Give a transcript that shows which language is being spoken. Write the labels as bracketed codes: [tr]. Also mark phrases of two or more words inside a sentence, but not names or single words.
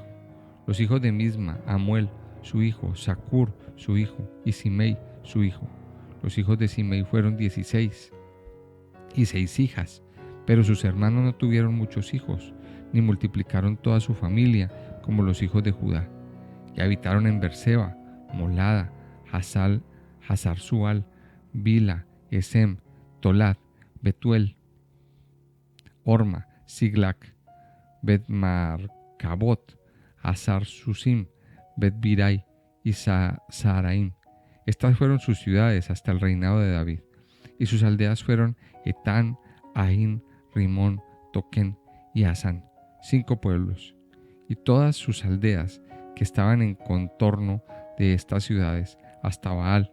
[es] Los hijos de Misma, Amuel su hijo, Sacur su hijo, y Simei su hijo. Los hijos de Simei fueron 16, y 6 hijas, pero sus hermanos no tuvieron muchos hijos, ni multiplicaron toda su familia como los hijos de Judá. Y habitaron en Berseba, Molada, Hazar-Sual, Bila, Esem, Tolat, Betuel, Orma, Siglac, Bet-Marcabot, Hazar-Susim, Bet-Birai y Saharaim. Estas fueron sus ciudades hasta el reinado de David. Y sus aldeas fueron Etán, Ain, Rimón, Toquén y Asán, 5 pueblos. Y todas sus aldeas que estaban en contorno de estas ciudades, hasta Baal.